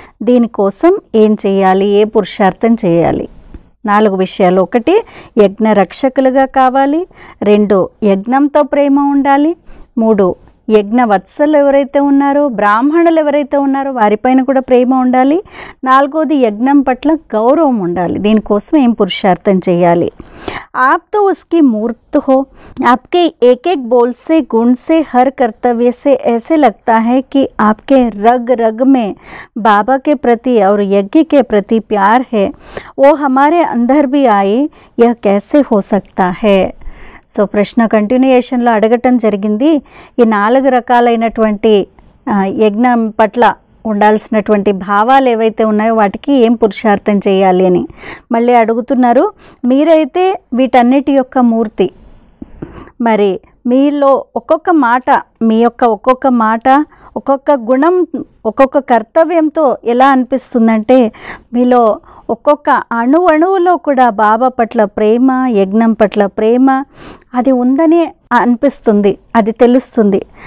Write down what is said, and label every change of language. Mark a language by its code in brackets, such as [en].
[te] దీనికోసం ఏం చేయాలి, ఏ పురుషార్థం చేయాలి? 4 విషయాలు. ఒకటి యజ్ఞ రక్షకులుగా కావాలి, 2 యజ్ఞంతో ప్రేమ ఉండాలి, 3 యజ్ఞ వత్సలు ఎవరైతే ఉన్నారో, బ్రాహ్మణులు ఎవరైతే ఉన్నారో వారిపైన కూడా ప్రేమ ఉండాలి, 4వది యజ్ఞం పట్ల గౌరవం ఉండాలి. దీనికోసం ఏం పురుషార్థం చేయాలి? [hi] आप तो उसकी मूर्त हो, आपके एक एक बोल से, गुण से, हर कर्तव्य से ऐसे लगता है कि आपके रग रग में बाबा के प्रति और यज्ञ के प्रति प्यार है. वो हमारे अंदर भी आए, यह कैसे हो सकता है? [te] సో ప్రశ్న కంటిన్యూయేషన్లో అడగటం జరిగింది. ఈ 4 రకాలైనటువంటి యజ్ఞం పట్ల ఉండాల్సినటువంటి భావాలు ఏవైతే ఉన్నాయో వాటికి ఏం పురుషార్థం చేయాలి అని మళ్ళీ అడుగుతున్నారు. మీరైతే వీటన్నిటి యొక్క మూర్తి. మరి మీలో ఒక్కొక్క మాట, మీ యొక్క ఒక్కొక్క మాట, ఒక్కొక్క గుణం, ఒక్కొక్క కర్తవ్యంతో ఎలా అనిపిస్తుందంటే మీలో ఒక్కొక్క అణువులో కూడా బాబా పట్ల ప్రేమ, యజ్ఞం పట్ల ప్రేమ అది ఉందని అనిపిస్తుంది, అది తెలుస్తుంది.